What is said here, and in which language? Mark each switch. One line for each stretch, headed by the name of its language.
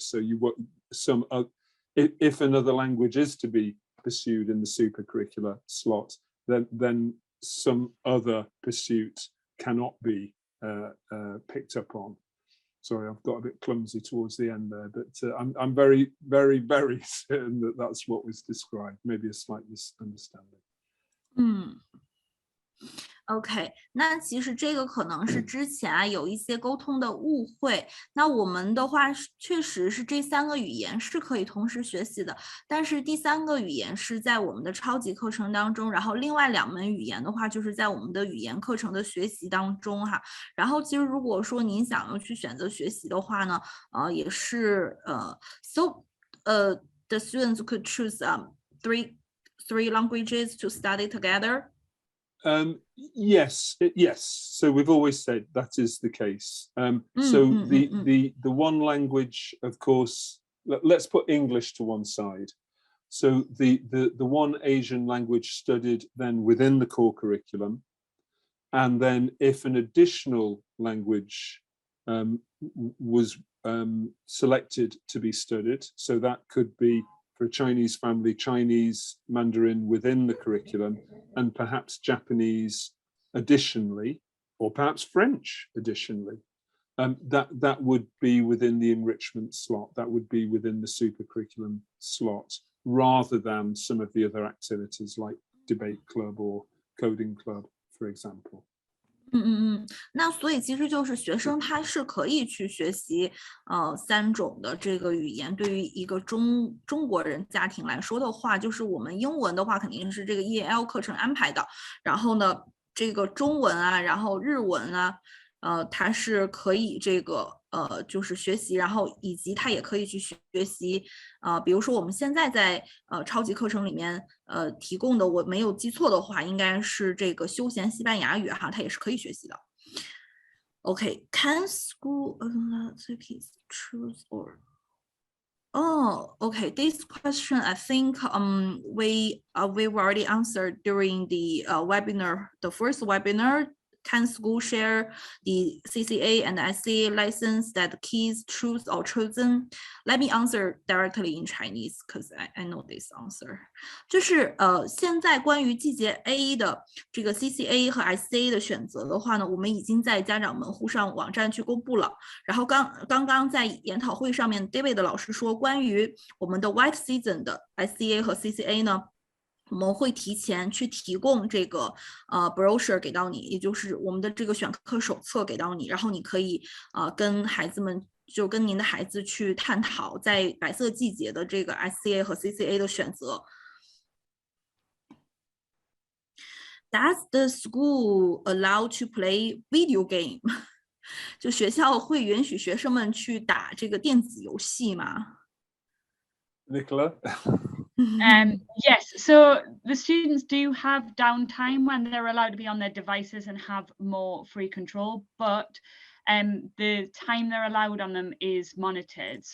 English: So if another language is to be pursued in the super curricular slot, then some other pursuit cannot be picked up on. Sorry, I've got a bit clumsy towards the end there, but I'm very, very, very certain that that's what was described. Maybe a slight misunderstanding.
Chinese: OK， 那其实这个可能是之前啊有一些沟通的误会。那我们的话确实是这3个语言是可以同时学习的，但是第3个语言是在我们的超级课程当中，然后另外2门语言的话就是在我们的语言课程的学习当中哈。然后其实如果说您想要去选择学习的话呢，也是
English: the students could choose three languages to study together. Yes. So we've always said that is the case. The one language, of course, let's put English to one side. So the one Asian language studied then within the core curriculum, and then if an additional language was selected to be studied, so that could be for a Chinese family, Chinese, Mandarin within the curriculum, and perhaps Japanese additionally, or perhaps French additionally. That would be within the enrichment slot, that would be within the super curriculum slot, rather than some of the other activities like debate club or coding club, for example.
Chinese: 那所以其实就是学生他是可以去学习3种的这个语言。对于一个中国人家庭来说的话，就是我们英文的话肯定是这个 EL 课程安排的，然后呢这个中文啊，然后日文啊，它是可以这个就是学习，然后以及它也可以去学习比如说我们现在在超级课程里面提供的，我没有记错的话，应该是这个休闲西班牙语哈，它也是可以学习的。
English: Okay, can school choose or? Oh, okay. This question I think we've already answered during the webinar, the first webinar. Can school share the CCA and SCA license that kids choose or chosen? Let me answer directly in Chinese because I know this answer.
Chinese: 就是现在关于季节 A 的这个 CCA 和 SCA 的选择的话呢，我们已经在家长门户上网站去公布了。然后刚刚在研讨会上面 David 老师说，关于我们的 White Season 的 SCA 和 CCA 呢，我们会提前去提供这个brochure 给到你，也就是我们的这个选课手册给到你，然后你可以跟孩子们就跟您的孩子去探讨在白色季节的这个 SCA 和 CCA 的选择。
English: Does the school allow to play video game？
Chinese: 就学校会允许学生们去打这个电子游戏吗？
English: Nicola? Yes, so the students do have downtime when they're allowed to be on their devices and have more free control, but the time they're allowed on them is monitored.